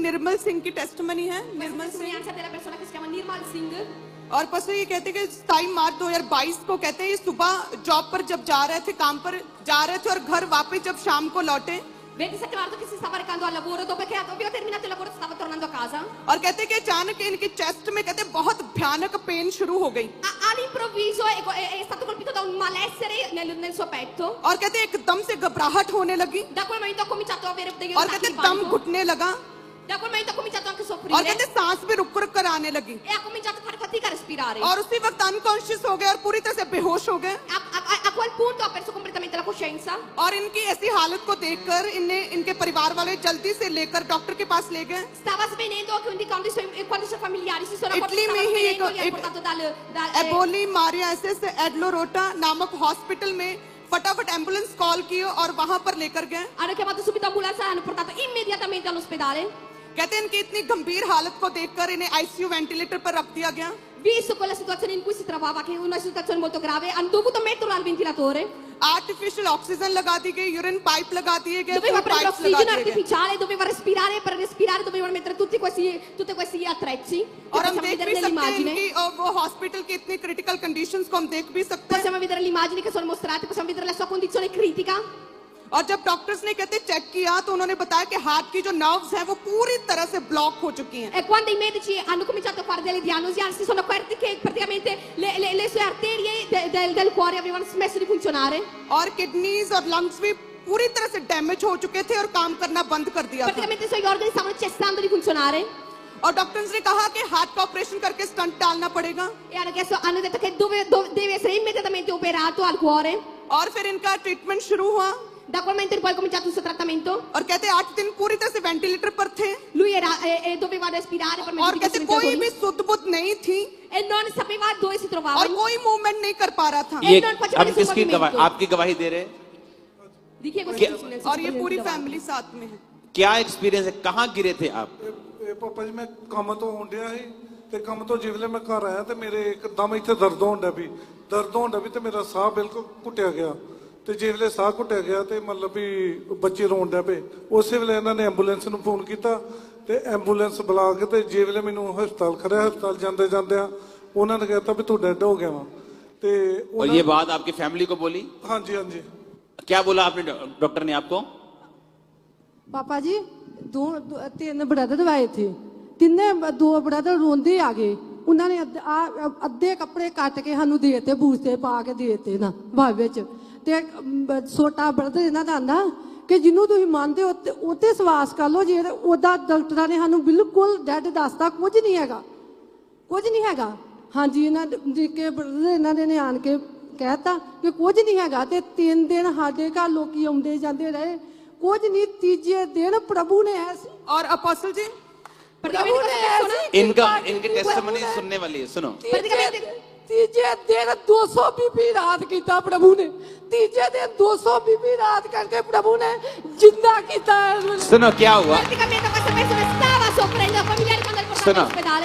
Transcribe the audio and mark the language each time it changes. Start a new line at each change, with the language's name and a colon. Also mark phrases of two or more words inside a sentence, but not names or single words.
Hindi: निर्मल सिंह की टेस्टमनी है। निर्मल सिंह
Italian: della persona che si chiama Nirmal Singh।
Hindi: और पास्टर ये कहते हैं कि 27 मार्च 2022 को कहते हैं ये सुबह जॉब पर जब जा रहे थे, काम पर जा रहे थे और घर वापस जब शाम को लौटे
Italian: 27 marzo che si stava recando al lavoro dopo che aveva terminato il lavoro stava tornando a casa।
Hindi: और कहते हैं कि अचानक इनके चेस्ट में कहते हैं बहुत भयानक पेन शुरू हो गई
Italian: All'improvviso è stato colpito da un malessere nel suo petto।
Hindi: और कहते हैं एकदम से घबराहट होने लगी
Italian: Da quel momento ha cominciato a avere degli
Hindi: और
Italian: attacchi
Hindi: कहते
Italian: di
Hindi: हैं दम
Italian: panico।
Hindi: घुटने लगा
Italian: Da quel momento ha cominciato anche a
Hindi: और
Italian: soffrire
Hindi: कहते हैं सांस भी रुक रुक कर आने लगी
Italian: e ha cominciato a fare fatica a respirare।
Hindi: और उसी वक्त अनकॉन्शियस हो गए और पूरी तरह से बेहोश हो गए।
Italian: A quel punto ha perso completamente la coscienza
Hindi: और इनकी ऐसी हालत को देखकर इनके परिवार वाले जल्दी से लेकर डॉक्टर के पास ले गए।
Italian: stava svenendo, quindi quando i suoi familiari si sono accorti
Hindi: इटली
Italian: che
Hindi: में
Italian: stava
Hindi: ही
Italian: svenendo li hanno portato dal
Hindi: एबोली मारिया एसएस एडलोरोटा नामक हॉस्पिटल में फटाफट एम्बुलेंस कॉल की और वहां पर लेकर गए।
Italian: hanno chiamato subito ambulanza e hanno portato immediatamente all'ospedale।
Hindi: कहते हैं इनकी इतनी गंभीर हालत को देखकर इन्हें
English: ICU ventilator
Hindi: पर रख दिया गया।
Italian: Visto quella situazione in cui si trovava, che è una situazione molto grave, hanno dovuto metterlo al ventilatore।
English: artificial oxygen
Hindi: लगा दी गई,
English: urine pipe
Hindi: लगा दिए गए,
Italian: Doveva prendere
Hindi: पाइप्स लगा
Italian: ossigeno
Hindi: दिए गए।
Italian: artificiale, doveva respirare e per respirare dovevano mettere tutti questi attrezzi che
Hindi: और हम
Italian: possiamo
Hindi: देख
Italian: vedere
Hindi: भी सकते हैं
Italian: nell'immagine।
Hindi: इनकी वो हॉस्पिटल की इतनी
English: critical conditions
Hindi: को हम देख भी सकते हैं।
Italian: Possiamo vedere le immagini che sono mostrate, possiamo vedere la sua condizione critica।
Hindi: और जब डॉक्टर्स ने कहते चेक किया तो उन्होंने बताया कि हार्ट की जो नर्व्स हैं वो पूरी तरह से ब्लॉक हो चुकी हैं।
Italian: E quando i medici hanno cominciato a fare delle diagnosi, si sono accorti che praticamente le sue arterie del cuore avevano smesso di funzionare।
Hindi: और किडनीज और लंग्स भी पूरी तरह से डैमेज हो चुके थे और काम करना बंद कर दिया था।
Italian: Praticamente i suoi organi stavano cessando di funzionare
Hindi: और डॉक्टर्स ने कहा कि हार्ट का ऑपरेशन करके स्टंट डालना पड़ेगा
Italian: e hanno detto che deve essere immediatamente operato al cuore।
Hindi: और फिर इनका ट्रीटमेंट शुरू हुआ
Italian: Da quel momento in poi è cominciato il suo trattamento।
Hindi: और कहते 8 दिन पूरी तरह से वेंटिलेटर पर थे
Italian: Lui doveva respirare per
Hindi: और कहते कोई भी
Italian: ventilatori
Hindi: सुध बुध नहीं थी
Italian: e non sapeva dove si trovava।
Hindi: और कोई मूवमेंट नहीं कर पा रहा था। ये ये
Italian: non faceva
Hindi: हम
Italian: nessun
Hindi: किसकी गवाही,
Italian: movimento।
Hindi: आपकी गवाही दे रहे हैं?
Italian: Di chi è Che- questo silenzio?
Hindi: और ये पूरी फैमिली साथ में है। क्या एक्सपीरियंस है, कहाँ गिरे थे आप?
Punjabi: ਇਹ ਪਾਪਾ ਜੀ ਮੈਂ ਕੰਮ ਤੋਂ ਆਉਂਦਿਆ ਸੀ ਤੇ ਕੰਮ ਤੋਂ ਜਿਵੇਂ ਮੈਂ ਘਰ ਆਇਆ ਤੇ ਮੇਰੇ ਇੱਕਦਮ ਇੱਥੇ ਦਰਦ ਹੋਣ ਡਿਆ ਵੀ ਤੇ ਮੇਰਾ ਸਾਹ ਬਿਲਕੁਲ ਘੁੱਟਿਆ ਗਿਆ ਤੇ ਜਿਵੇਂ ਸਾਹ ਘੁੱਟਿਆ ਗਿਆ ਤੇ ਮਤਲਬ ਵੀ ਬੱਚੇ ਰੋਣ ਡਿਆ ਪਏ। ਉਸੇ ਵੇਲੇ ਇਹਨਾਂ ਨੇ ਐਂਬੂਲੈਂਸ ਨੂੰ ਫੋਨ ਕੀਤਾ ਤੇ ਐਂਬੂਲੈਂਸ ਬੁਲਾ ਕੇ ਤੇ ਜਿਵੇਂ ਮੈਨੂੰ ਹਸਪਤਾਲ ਖੜਿਆ, ਹਸਪਤਾਲ ਜਾਂਦੇ ਜਾਂਦਿਆਂ ਉਹਨਾਂ ਨੇ ਕਹਿਤਾ ਵੀ ਤੂੰ ਡੈਡ ਹੋ ਗਿਆ ਵਾ ਤੇ
Hindi: और ये बात आपकी फैमिली को बोली?
Punjabi: ਹਾਂਜੀ ਹਾਂਜੀ
Hindi: क्या बोला आपने, डॉक्टर ने आपको? पापा जी तीन ब्रदर आए थे, दो ब्रदर रोंदे आ गए।
Punjabi: ਉਨ੍ਹਾਂ ਨੇ ਅੱਧੇ ਕੱਪੜੇ ਕੱਟ ਕੇ ਸਾਨੂੰ ਦੇਤੇ, ਬੂਸਤੇ ਪਾ ਕੇ ਦੇਤੇ ਨਾ ਭਾਵ ਤੇ ਛੋਟਾ ਬ੍ਰਦਰ ਇਨ੍ਹਾਂ ਕਾ ਆਂਦਾ ਕਿ ਜਿਨ੍ਹਾਂ ਤੁਮ ਮਾਨਤੇ ਹੋ ਉੱਤੇ ਸਵਾਸ ਕਰ ਲੋ, ਜੇ ਓਦਾ ਡਾਕਟਰ ਨੇ ਸਾਨੂੰ ਬਿਲਕੁਲ ਡੈਡ ਦੱਸਤਾ ਕੁਛ ਨਹੀਂ ਹੈਗਾ। ਹਾਂ ਜੀ, ਕੇ ਬ੍ਰਦਰ ਇਨ੍ਹਾਂ ਨੇ ਨੇ ਆਣ ਕੇ ਕਹਿਤਾ ਕਿ ਕੁਛ ਨਹੀਂ ਹੈਗਾ ਤੇ 3 ਦਿਨ ਸਾਡੇ ਘਰ ਲੋਗ ਆਉਂਦੇ ਜਾਂਦੇ ਰਹੇ, ਕੁਛ ਨਹੀਂ।
Hindi: तीजे दिन प्रभु ने ऐसे और अपोस्टल जी
Italian: Praticamente questa persona
Hindi: इनके टेस्टिमनी सुनने वाली है, सुनो। तीजे दिन 200 बीबी रात किया प्रभु ने, तीजे दिन 200 बीबी रात करके प्रभु ने जिंदा किया। सुनो क्या हुआ,
Italian: praticamente questa persona stava soffrendo, i familiari quando l'hanno portato
Hindi: सुनो
Italian: all'ospedale।